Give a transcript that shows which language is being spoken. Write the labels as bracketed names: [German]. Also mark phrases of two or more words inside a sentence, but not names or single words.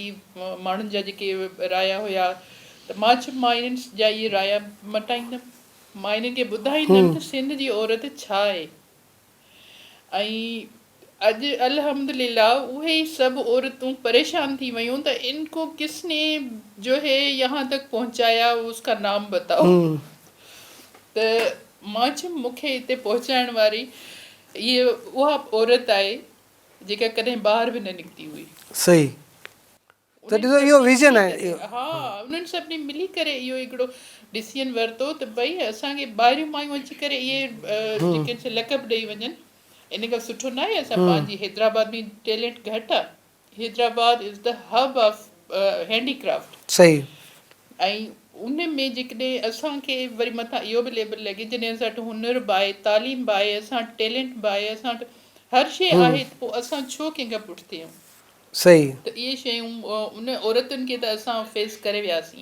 [Sindhi] माण्हुनि जा जेके राया हुया, त मां चयो मां इन्हनि जा इहे राया मटाईंदमि, मां इन्हनि खे ॿुधाईंदमि त सिंध जी औरत छा आहे। ऐं अॼु अल्हम्दुलिल्लाह उहे ई सभु औरतूं परेशान थी वियूं त [Urdu] ان کو کس نے جو ہے یہاں تک پہنچایا، اس کا نام بتاؤ. [Sindhi] त मां चयुमि मूंखे हिते पहुचाइण वारी इहे उहा औरत आहे जेका कॾहिं ॿाहिरि बि न निकिती हुई। सही। त ॾिसो इहो विज़न आहे। हा, उन्हनि सभिनी मिली करे इहो हिकिड़ो डिसीजन वरितो त भई असांखे ॿाहिरियूं मायूं अची करे इहे जेके लक़ब ॾेई वञनि, इन खां सुठो न आहे असां पंहिंजी हैदराबाद में टैलेंट घटि आहे। [English] Hyderabad is the hub of handicraft. [Sindhi] सही। ऐं उन में जेकॾहिं असांखे वरी मथां इहो बि लेबल लॻे जॾहिं असां वटि हुनर बि आहे, तालीम बि आहे, असां वटि टैलेंट बि आहे, असां वटि हर शइ आहे, त पोइ असां छो कंहिंखां पुठिते आहियूं। सही। त इहे शयूं उन औरतुनि खे त असां फेस करे वियासीं।